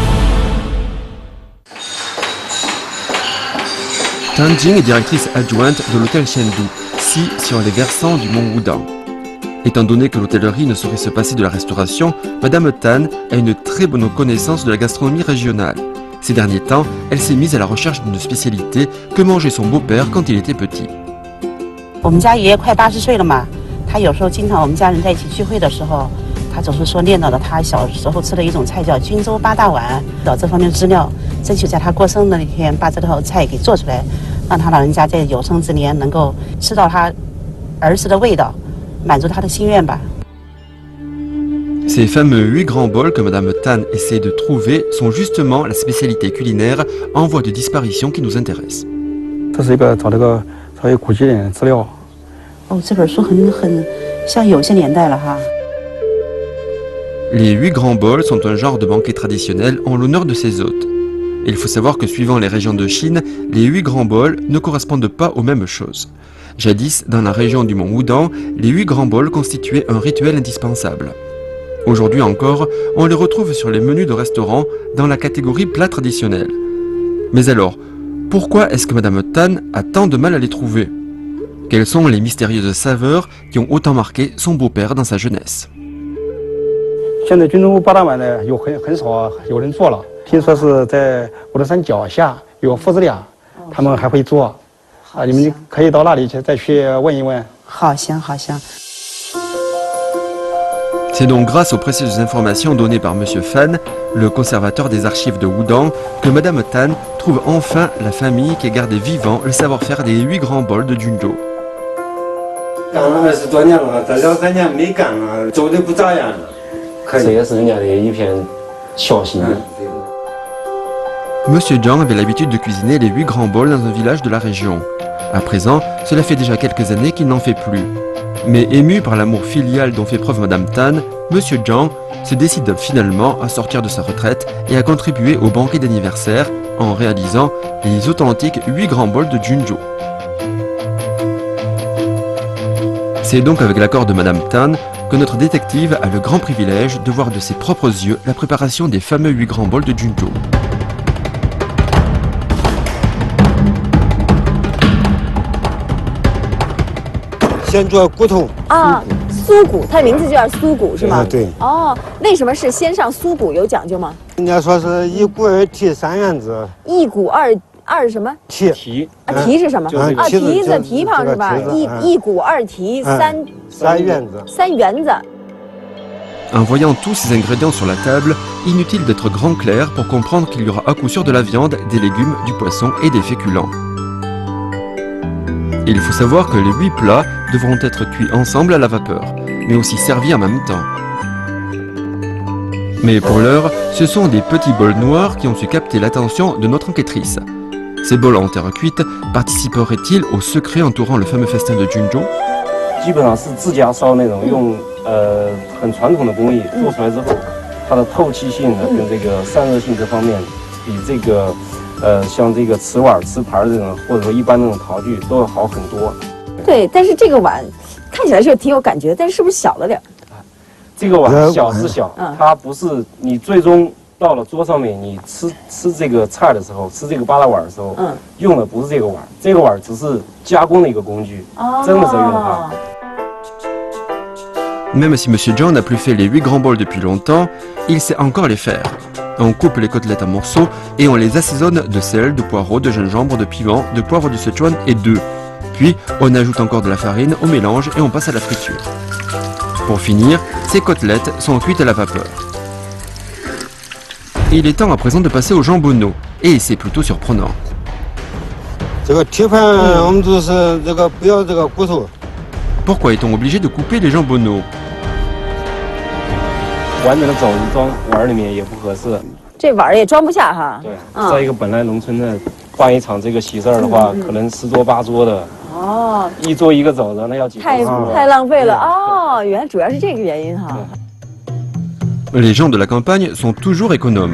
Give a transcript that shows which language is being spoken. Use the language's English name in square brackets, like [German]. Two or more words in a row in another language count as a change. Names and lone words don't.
[French] Tan Jing est directrice adjointe de l'hôtel Chengdu, sur les versants du mont Wudang. Étant donné que l'hôtellerie ne saurait se passer de la restauration, Madame Tan a une très bonne connaissance de la gastronomie régionale. Ces derniers temps, elle s'est mise à la recherche d'une spécialité que mangeait son beau-père quand il était petit. [Chinese] 我们家爷爷快80岁了嘛，他有时候经常我们家人在一起聚会的时候，他总是说念叨的他小时候吃的一种菜叫菌州8大碗，找这方面的资料，争取在他过生日那天把这套菜给做出来，让他老人家在有生之年能够吃到他儿时的味道，满足他的心愿吧。 [French] Ces fameux 8 grands bols que Madame Tan essaie de trouver sont justement la spécialité culinaire en voie de disparition qui nous intéresse. [Chinese] 这是一个找这个稍微古籍点的资料。哦，这本书很像有些年代了哈。 [French] Les 8 grands bols sont un genre de banquet traditionnel en l'honneur de ses hôtes. Il faut savoir que suivant les régions de Chine, les 8 grands bols ne correspondent pas aux mêmes choses. Jadis, dans la région du mont Wudang, les 8 grands bols constituaient un rituel indispensable. Aujourd'hui encore, on les retrouve sur les menus de restaurants dans la catégorie plat traditionnel. Mais alors, pourquoi est-ce que Madame Tan a tant de mal à les trouver? Quelles sont les mystérieuses saveurs qui ont autant marqué son beau-père dans sa jeunesse? [Chinese] 现在菌州8大碗呢，很少有人做了。听说是在五台山脚下有父子俩，他们还会做。啊，你们可以到那里去再去问一问。好香，好香。 [French] C'est donc grâce aux précieuses informations données par Monsieur Fan, le conservateur des archives de Wudang, que Madame Tan trouve enfin la famille qui a gardé vivant le savoir-faire des 8 grands bols de Junzhou. [Chinese] 干了20多年了，这2、3年没干了，做的不咋样了。这也是人家的一片孝心。 [French] Monsieur Zhang avait l'habitude de cuisiner les 8 grands bols dans un village de la région. À présent, cela fait déjà quelques années qu'il n'en fait plus. Mais ému par l'amour filial dont fait preuve Madame Tan, Monsieur Zhang se décide finalement à sortir de sa retraite et à contribuer au banquet d'anniversaire en réalisant les authentiques 8 grands bols de Junzhou. C'est donc avec l'accord de Madame Tan que notre détective a le grand privilège de voir de ses propres yeux la préparation des fameux 8 grands bols de Junzhou. [Chinese] 先做骨头啊，酥骨，它的名字就叫酥骨是吗？对。哦，为什么是先上酥骨？有讲究吗？人家说是1骨2体3元子。 1骨2 二什么？蹄啊，蹄是什么？就是这个啊，蹄子这蹄膀是吧？这个蹄子一鼓二蹄三圆子。三圆子。 [French] En voyant tous ces ingrédients sur la table, inutile d'être grand clair pour comprendre qu'il y aura à coup sûr de la viande, des légumes, du poisson et des féculents. Il faut savoir que les 8 plats devront être cuits ensemble à la vapeur, mais aussi servis en même temps. Mais pour l'heure, ce sont des petits bols noirs qui ont su capter l'attention de notre enquêtrice. Ces bols en terre cuite participeraient-ils au secret entourant le fameux festin de Junzhou? [Chinese] 基本上是自家烧那种用很传统的工艺做出来之后，它的透气性呢跟这个散热性这方面，比这个像这个瓷碗、瓷盘这种，或者说一般那种陶具都要好很多。对，但是这个碗看起来是挺有感觉，但是是不是小了点？这个碗小是小，它不是你最终到了桌上面，你吃这个菜的时候，吃这个八大碗的时候，用的不是这个碗，这个碗只是加工的一个工具，蒸的时候用它。 [French] Même si Monsieur Zhang n'a plus fait les 8 grands bols depuis longtemps, il sait encore les faire. On coupe les côtelettes en morceaux et on les assaisonne de sel, de poireaux, de gingembre, de piment, de poivre du Sichuan et d'œufs. Puis on ajoute encore de la farine au mélange et on passe à la friture. Pour finir, ces côtelettes sont cuites à la vapeur. Il est temps à présent de passer au jambonneau, et c'est plutôt surprenant. Pourquoi est-on obligé de couper les jambonneaux? [Chinese] 完整的肘子装碗里面也不合适。这碗也装不下哈。对，在一个本来农村的办一场这个喜事儿的话，可能10桌8桌的。哦。一桌一个肘子，那要几？太浪费了哦，原来主要是这个原因哈。 [French] Les gens de la campagne sont toujours économes.